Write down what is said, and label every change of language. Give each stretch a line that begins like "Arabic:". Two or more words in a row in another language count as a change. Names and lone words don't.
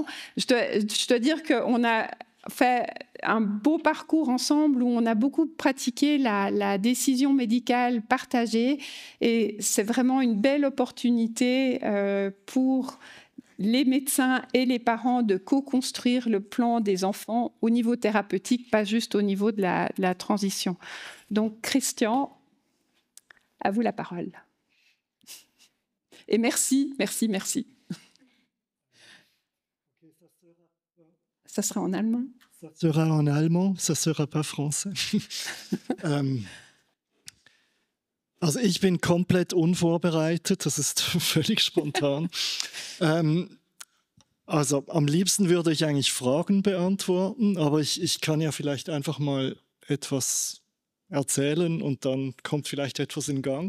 French: Je dois dire qu'on a fait un beau parcours ensemble où on a beaucoup pratiqué la décision médicale partagée, et c'est vraiment une belle opportunité pour les médecins et les parents de co-construire le plan des enfants au niveau thérapeutique, pas juste au niveau de la transition. Donc, Christian, à vous la parole. Et merci. Ça sera en allemand? Ça sera en allemand, ça sera pas français.
German: Also ich bin komplett unvorbereitet, das ist völlig spontan. Also am liebsten würde ich eigentlich Fragen beantworten, aber ich kann ja vielleicht einfach mal etwas erzählen und dann kommt vielleicht etwas in Gang.